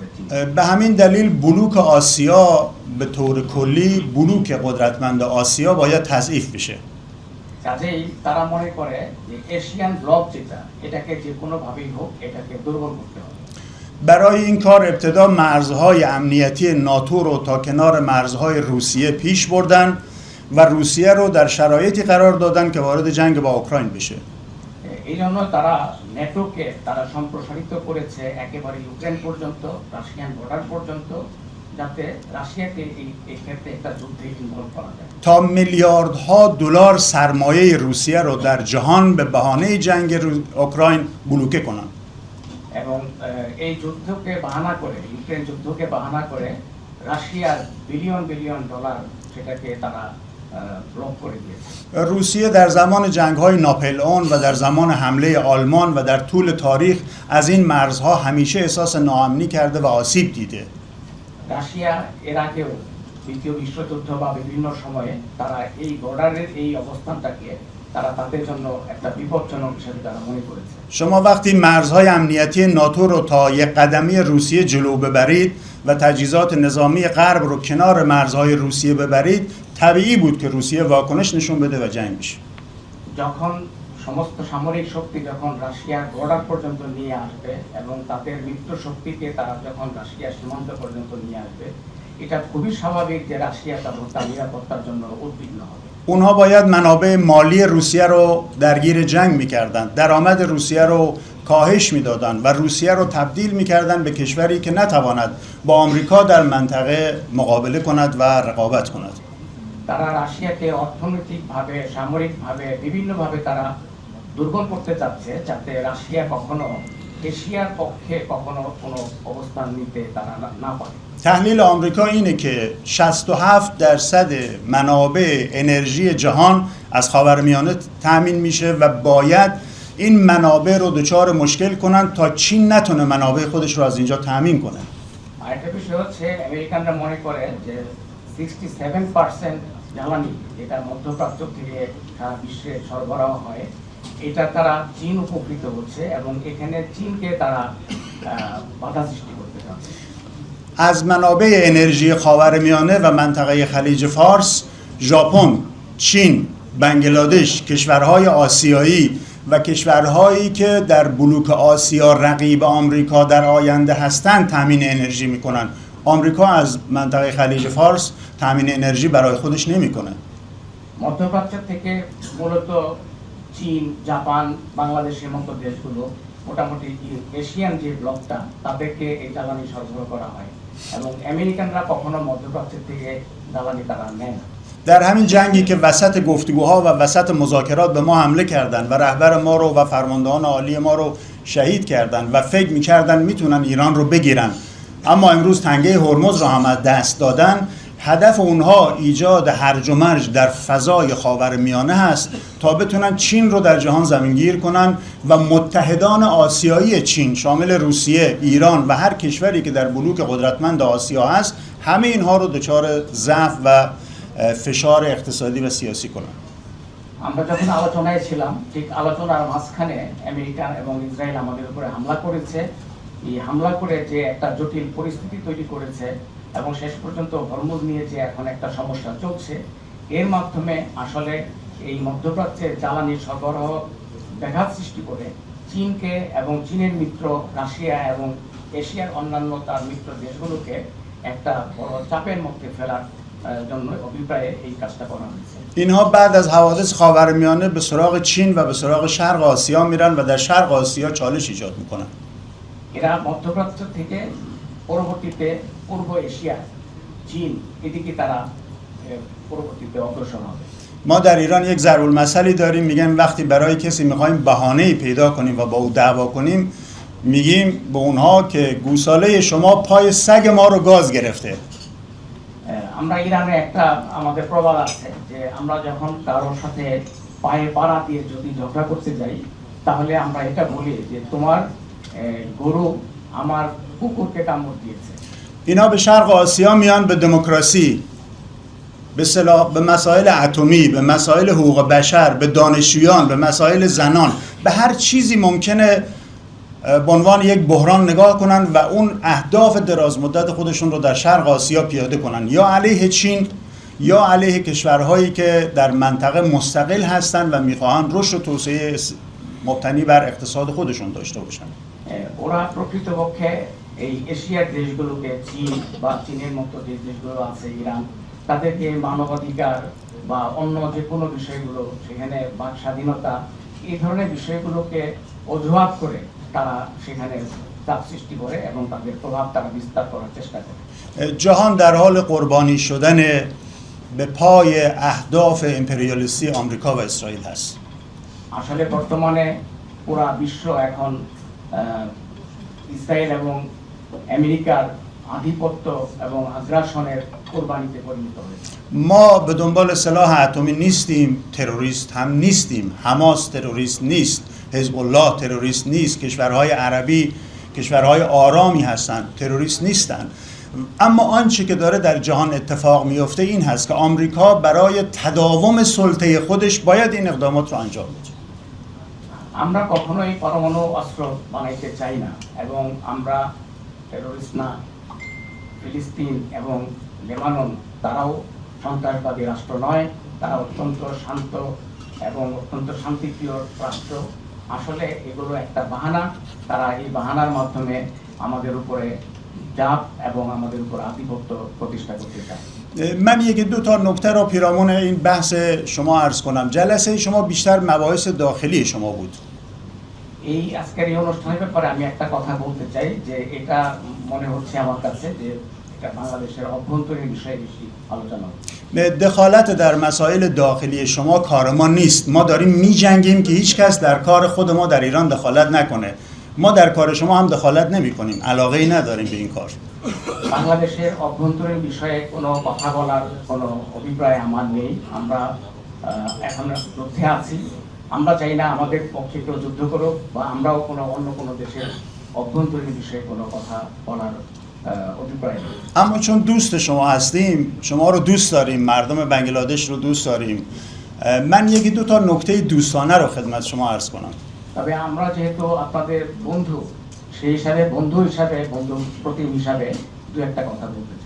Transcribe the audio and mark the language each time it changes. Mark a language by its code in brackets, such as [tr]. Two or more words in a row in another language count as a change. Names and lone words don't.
[fa] به همین دلیل بلوک آسیا به طور کلی بلوک قدرتمند آسیا باید تضعیف بشه. [bn] কাজেই তারা মনে করে যে [en] Asian block [bn] যেটা এটাকে যে কোনো ভাবেই হোক এটাকে দুর্বল করতে হবে। [fa] برای این کار ابتدا مرزهای امنیتی ناتو رو تا کنار مرزهای روسیه پیش بردن و روسیه رو در شرایطی قرار دادن که وارد جنگ با اوکراین بشه. [bn] এই জন্য তারা নেটোকে তারা সম্প্রসারিত করেছে একেবারে ইউক্রেন পর্যন্ত, [en] Russian border [bn] পর্যন্ত, যাতে রাশিয়াকে এই ক্ষেত্রে একটা যুদ্ধে ইনভলভ করা যায়। [fa] تا میلیاردها دلار سرمایه روسیه رو در جهان به بهانه جنگ اوکراین بلوکه کنن. [bn] এবং এই যুদ্ধকে বাহানা করে, ইউক্রেন যুদ্ধকে বাহানা করে রাশিয়ার [en] billion billion dollar [bn] সেটাকে তারা ব্লক করে দিয়েছে। [fa] روسیه در زمان جنگ‌های ناپلئون و در زمان حمله آلمان و در طول تاریخ از این مرزها همیشه احساس ناامنی کرده و آسیب دیده. [bn] রাশিয়া এর আগেও দ্বিতীয় বিশ্বযুদ্ধ বা বিভিন্ন সময়ে তারা এই বর্ডারের এই অবস্থানটাকে তারা তাদের জন্য একটা বিপজ্জনক হিসেবে তারা মনে করেছে। [fa] شما وقتی مرزهای امنیتی ناتو رو تا یک قدمی روسیه جلو ببرید و تجهیزات نظامی غرب رو کنار مرزهای روسیه ببرید، طبیعی بود که روسیه واکنش نشون بده و جنگ بشه. [bn] যখন সমস্ত সামরিক শক্তি যখন রাশিয়ার বর্ডার পর্যন্ত নিয়ে আসবে এবং তাদের মিত্র শক্তিকে তারা যখন রাশিয়ার সীমান্ত পর্যন্ত নিয়ে আসবে, এটা খুবই স্বাভাবিক যে রাশিয়া তার নিরাপত্তার জন্য উদ্বিগ্ন হবে। [fa] اونها باید منابع مالی روسیه رو درگیر جنگ می‌کردند، درآمد روسیه رو کاهش می‌دادند و روسیه رو تبدیل می‌کردند به کشوری که نتواند با آمریکا در منطقه مقابله کند و رقابت کند. [bn] তারা রাশিয়াকে অর্থনৈতিকভাবে, সামরিকভাবে, বিভিন্নভাবে তারা দুর্বল করতে চাচ্ছে, যাতে রাশিয়া কখনো এশিয়ার পক্ষে কখনো কোনো অবস্থান নিতে তারা না পারে। [fa] تحلیل آمریکا اینه که 67% منابع انرژی جهان از خاورمیانه تامین میشه و باید این منابع رو دچار مشکل کنن تا چین نتونه منابع خودش رو از اینجا تامین کنه. [bn] আরেকটা বিষয় হচ্ছে আমেরিকানরা মনে করে যে 67% জ্বালানি যেটা মধ্যপ্রাচ্য থেকে সারা বিশ্বে সরবরাহ হয়, এটা তারা চীন উপকৃত হচ্ছে এবং এখানে চীনকে তারা বাধা সৃষ্টি করতে চাচ্ছে। [fa] از منابع انرژی خاورمیانه و منطقه خلیج فارس، ژاپن، چین، بنگلادش، کشورهای آسیایی و کشورهایی که در بلوک آسیا رقیب آمریکا در آینده هستند تامین انرژی میکنن. آمریکا از منطقه خلیج فارس تامین انرژی برای خودش نمیکنه. [bn] মধ্যপ্রাচ্য থেকে মূলত চীন, জাপান, বাংলাদেশের মতো দেশগুলো মোটামুটি এশিয়ান যে ব্লকটা তাদেরকে এই জ্বালানি সরবরাহ করা হয় এবং আমেরিকানরা কখনো মধ্যপ্রাচ্য থেকে জ্বালানি তারা নেয় না। [fa] در همین جنگی که وسط گفتگوها و وسط مذاکرات به ما حمله کردن و رهبر ما رو و فرماندهان عالی ما رو شهید کردن و فکر می‌کردن میتونن ایران رو بگیرن، اما امروز تنگه هرمز رو هم از دست دادن. هدف اونها ایجاد هرج و مرج در فضای خاورمیانه هست تا بتونن چین رو در جهان زمینگیر کنن و متحدان آسیایی چین شامل روسیه، ایران و هر کشوری که در بلوک قدرتمند آسیا هست، همه اینها رو دچار ضعف و فشار اقتصادی و سیاسی کنن. [bn] আমরা যখন আলোচনায় ছিলাম, ঠিক আলোচনার মাঝখানে আমেরিকা এবং ইসরায়েল আমাদের উপরে হামলা করেছে। এই হামলা করে যে একটা জটিল পরিস্থিতি তৈরি করেছে এবং শেষ পর্যন্ত হরমুজ নিয়ে যে এখন একটা সমস্যা চলছে, এর মাধ্যমে আসলে এই মধ্যপ্রাচ্যের জ্বালানি সরবরাহ ব্যাঘাত সৃষ্টি করে চীনকে এবং চীনের মিত্র রাশিয়া এবং এশিয়ার অন্যান্য তার মিত্র দেশগুলোকে একটা বড় চাপের মধ্যে ফেলার জন্য অভিপ্রায়ে এই কাজটা করা হয়েছে। [fa] اینها بعد از حوادث خاورمیانه به سراغ چین و به سراغ شرق آسیا میرن و در شرق آسیا چالش ایجاد میکنن. [bn] এরা মধ্যপ্রাচ্য থেকে পরবর্তীতে পূর্ব এশিয়া, চীন, এদিকে তারা পরবর্তীতে অগ্রসর হবে। [fa] ما در ایران یک ضرب المثلی داریم، میگن وقتی برای کسی میخوایم بهانه‌ای پیدا کنیم و با او دعوا کنیم، میگیم به اونها که گوساله شما پای سگ ما رو گاز گرفته. [bn] আমরা ইরানে একটা আমাদের প্রবাদ আছে যে আমরা যখন কারোর সাথে পায়ে পাড়া দিয়ে যদি ঝগড়া করতে যাই তাহলে আমরা এটা বলি যে তোমার গরু আমার কুকুরকে কামড় দিয়েছে। [fa] اینا به شرق آسیا میان به دموکراسی، به مسائل اتمی، به مسائل حقوق بشر، به دانشجویان، به مسائل زنان، به هر چیزی ممکنه به عنوان یک بحران نگاه کنن و اون اهداف دراز مدت خودشون رو در شرق آسیا پیاده کنن، یا علیه چین یا علیه کشورهایی که در منطقه مستقل هستن و میخواهن رشد و توسعه مبتنی بر اقتصاد خودشون داشته باشن. [bn] ওরা প্রকৃতপক্ষে এই এশিয়ার দেশগুলোকে চীন বা চীনের মতো যে দেশগুলো আছে ইরান, তাদেরকে মানবাধিকার বা অন্য যে কোনো বিষয়গুলো সেখানে বাক স্বাধীনতা এই ধরনের বিষয়গুলোকে অজুহাত করে তারা সেখানে চাপ সৃষ্টি করে এবং তাদের প্রভাব তারা বিস্তার করার চেষ্টা করে। [fa] جهان در حال قربانی شدن به پای اهداف امپریالیستی آمریکا و اسرائیل هست. [bn] আসলে বর্তমানে পুরা বিশ্ব এখন ইসরায়েল এবং আমেরিকার আধিপত্য এবং আগ্রাসনের কোরবানিতে পরিণত হয়েছে। [fa] ما به دنبال سلاح اتمی نیستیم، تروریست هم نیستیم، حماس تروریست نیست، حزب الله تروریست نیست، کشورهای عربی کشورهای آرامی هستند، تروریست نیستند. اما آنچه که داره در جهان اتفاق میفته این هست که آمریکا برای تداوم سلطه خودش باید این اقدامات رو انجام بده. [bn] আমরা কখনোই পরমাণু অস্ত্র বানাইতে চাই না এবং আমরা টেররিস্ট না। ফিলিস্তিন এবং লেবানন তারাও সন্ত্রাসবাদী রাষ্ট্র নয়, তারা অত্যন্ত শান্ত এবং অত্যন্ত শান্তিপ্রিয় রাষ্ট্র। আসলে এগুলো একটা বাহানা, তারা এই বাহানার মাধ্যমে আমাদের উপরে চাপ এবং আমাদের উপর আধিপত্য প্রতিষ্ঠা করতে চায়। [fa] من یکی دو تا نکته را پیرامون این بحث شما عرض کنم. جلسه شما بیشتر مباحث داخلی شما بود. [bn] এই আজকের এই অনুষ্ঠানের ব্যাপারে আমি একটা কথা بولতে চাই যে এটা মনে হচ্ছে আমার কাছে যে এটা বাংলাদেশের অভ্যন্তরীণ বিষয়ে বেশি আলোচনা হচ্ছে। [fa] دخالت در مسائل داخلی شما کار ما نیست. ما داریم می‌جنگیم که هیچ کس در کار خود ما در ایران دخالت نکنه. ما در کار شما هم دخالت نمی‌کنیم. علاقه‌ای نداریم به این کار. [bn] বাংলাদেশের অভ্যন্তরীণ বিষয়ে কোনো কথা বলার কোনো অভিপ্রায় আমার নেই। আমরা এখন যুদ্ধে আছি, আমরা চাই না আমাদের পক্ষে কেউ যুদ্ধ করুক বা আমরাও অন্য কোনো দেশের অভ্যন্তরীণ বিষয়ে কোনো কথা বলার অভিপ্রায় নেই। [fa] اما چون دوست شما هستیم، شما رو دوست داریم، مردم بنگلادش رو دوست داریم، من یکی دو تا نکته دوستانه رو خدمت شما عرض کنم. [bn] তবে আমরা যেহেতু আপনাদের বন্ধু, সেই হিসাবে বন্ধু প্রতিম হিসাবে দু একটা কথা বলতে চাই।